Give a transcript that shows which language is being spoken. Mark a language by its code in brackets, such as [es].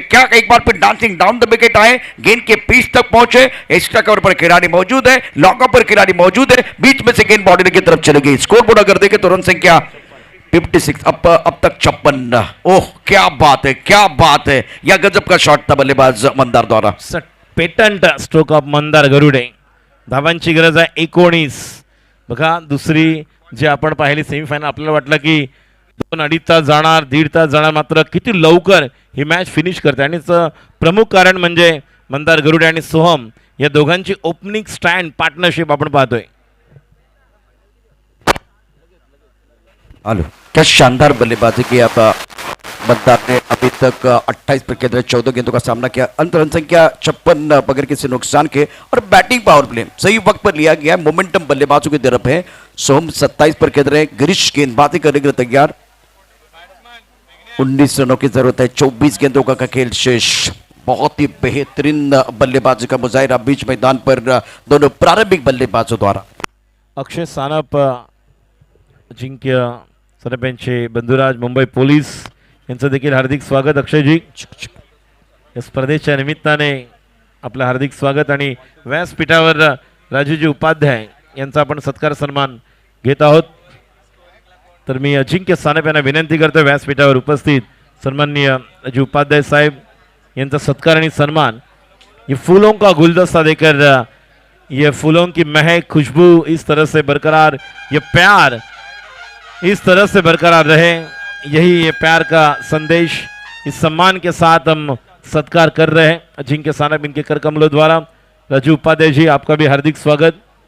[hi] क्या एक बार फिर डांसिंग डाउन द विकेट आए, गेंद के पीछ तक पहुंचे. एक्स्ट्रा कवर पर खिलाड़ी मौजूद है, लॉकअप पर खिलाड़ी मौजूद है, बीच में से गेंद बाउंड्री की तरफ चली गई. स्कोर बोर्ड अगर देखें तो रन संख्या 56. अब तक 56. ओह क्या बात है, क्या बात है. या गजब का शॉट था बल्लेबाज मंदार द्वारा. [en] Patent stroke of Mandar Garude. [mr] धावांची गरज आहे 19. बघा दुसरी जे आपण पाहिली सेमीफायनल, आपल्याला वाटलं की 2-2.5 तास जाणार, 1.5 तास जाणार, मात्र किती लवकर ही मॅच फिनिश करते. आणि प्रमुख कारण म्हणजे मंदार गरुडे आणि सोहम या दोघांची ओपनिंग स्टँड पार्टनरशिप आपण पाहतोय. [hi] हेलो, क्या शानदार बल्लेबाजी की. अब मंदार ने अभी तक 28 पर खेल 14 गेंदों का सामना किया. अंत रन संख्या 56 बगैर किसी नुकसान के. और बैटिंग पावर प्ले सही वक्त पर लिया गया. मोमेंटम बल्लेबाजों की तरफ है. सोहम 27 पर खेल रहे हैं. गिरीश गेंदबाजी करने के लिए तैयार. 19 रनों की जरूरत है. 24 गेंदों का खेल शेष. बहुत ही बेहतरीन बल्लेबाजी का मुजाहिरा बीच मैदान पर दोनों प्रारंभिक बल्लेबाजों द्वारा. [mr] अक्षय सानप, अजिंक्य सानप यांचे बंधुराज मुंबई पोलीस यांचं देखील हार्दिक स्वागत. अक्षयजी या स्पर्धेच्या निमित्ताने आपलं हार्दिक स्वागत. आणि व्यासपीठावर राजूजी उपाध्याय यांचा आपण सत्कार सन्मान घेत आहोत. तर मी अजिंक्य सानप यांना विनंती करतो व्यासपीठावर उपस्थित सन्माननीय राजू उपाध्याय साहेब यांचा सत्कार आणि सन्मान. [hi] ये फूलों का गुलदस्ता देकर ये फूलों की महक खुशबू इस तरह से बरकरार, ये प्यार इस तरह से बरकरार रहे, यही ये प्यार का संदेश इस सम्मान के साथ हम सत्कार कर रहे हैं अजिंक्य सानप इनके कर कमलों द्वारा। राजू उपाध्याय जी आपका भी हार्दिक स्वागत।